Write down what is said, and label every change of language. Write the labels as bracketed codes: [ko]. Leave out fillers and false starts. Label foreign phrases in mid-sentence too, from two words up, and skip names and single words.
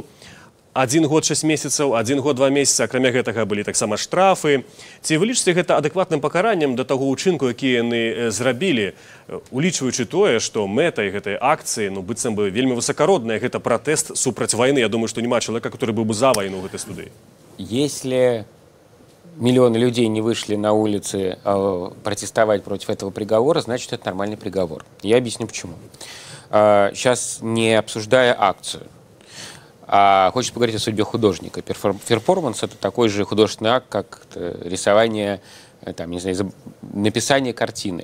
[be] 1 год 6 месяцаў, 1 год 2 месяца, акрамя гэтага былі таксама штрафы. Ці вы лічыце гэта адэкватным пакараннем да таго ўчынку, які яны зрабілі, улічваючы тое, што мэтай гэтай акцыі, ну, быццам бы вельмі высакародная, гэта пратэст супраць вайны. Я думаю, што няма чалавека, который быў бы за вайну ў гэтай студыі. [ru] Если миллионы людей не вышли на улицы протестовать против этого приговора, значит, это нормальный приговор. Я объясню почему. Сейчас не обсуждая акцию, хочется поговорить о судьбе художника. Перформанс – это такой же художественный акт, как рисование, там, не знаю, написание картины.